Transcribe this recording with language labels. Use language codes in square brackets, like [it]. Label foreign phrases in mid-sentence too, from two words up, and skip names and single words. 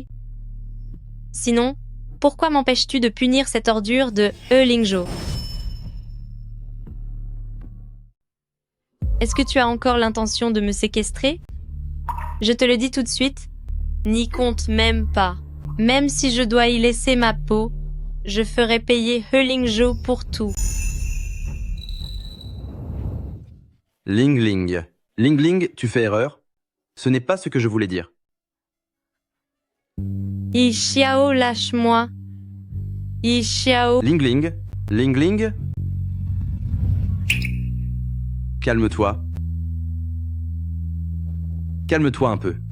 [fr] Sinon, pourquoi m'empêches-tu de punir cette ordure de Lingjo? Est-ce que tu as encore l'intention de me séquestrer? Je te le dis tout de suite, n'y compte même pas. Même si je dois y laisser ma peau, je ferai payer Lingjo pour tout. Ling Ling. Ling Ling, tu fais erreur. Ce n'est pas ce que je voulais dire. Yi Xiao, lâche-moi. Yi Xiao. Ling Ling. Ling Ling. Calme-toi. Calme-toi un peu.